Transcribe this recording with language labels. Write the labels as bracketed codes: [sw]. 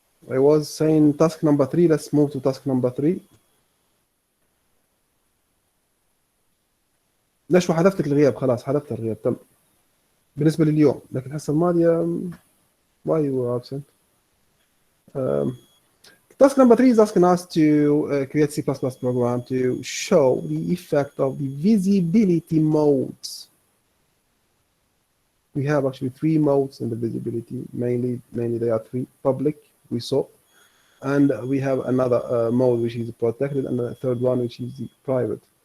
[en] I was saying task number 3. Let's move to task number 3. [ar] نشوة حذفت الغياب، خلاص حذفت الغياب تم بالنسبة لليوم، لكن الحصة الماضية [en] why you were absent. Task number 3 is asking us to create C++ program to show the effect of the visibility modes. We have actually 3 modes in the visibility. Mainly they are 3. Public, we saw, and we have another mode which is protected, and the third one which is the private.